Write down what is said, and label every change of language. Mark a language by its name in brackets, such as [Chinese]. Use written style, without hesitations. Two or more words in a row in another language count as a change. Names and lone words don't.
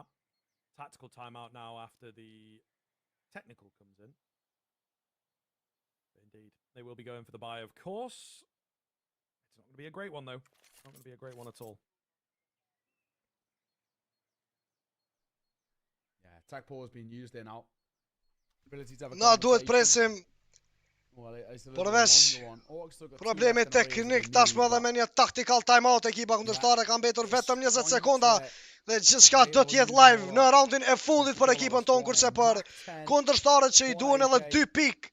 [English] Tactical timeout now after the technical comes in. Indeed, they will be going for the buy, of course. It's not going to be a great one, though. It's not going to be a great one at all. Yeah, attack pause being used there now. [Albanian] Na duhet presim përveç problemi teknik tashmë edhe me një [English] tactical timeout [Albanian] ekipa kundërshtare ka mbetur vetëm 20 sekonda. Dhe gjithçka do të jetë live në raundin e fundit për ekipën tonë, kurse për kundërshtarët që i duhen edhe 2 pik.